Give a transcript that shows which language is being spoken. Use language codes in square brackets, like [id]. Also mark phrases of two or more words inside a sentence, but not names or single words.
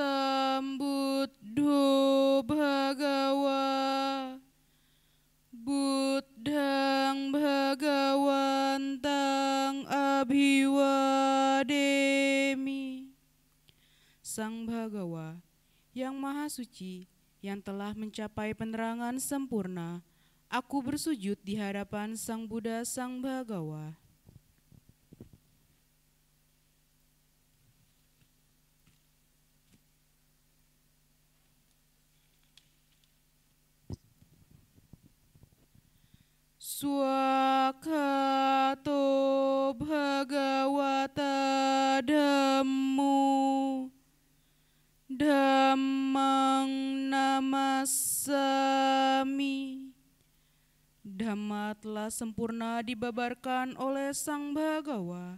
[pi] Sambuddho Bhagawa Buddhang Bhagawantang Abhiwademi. [id] Sang Bhagawa yang Maha Suci, yang telah mencapai penerangan sempurna, aku bersujud di hadapan Sang Buddha Sang Bhagawa. [pi] Swakato Bhagawata Dhammo Dhammang Namassami. [id] Dhamma telah sempurna dibabarkan oleh Sang Bhagawa.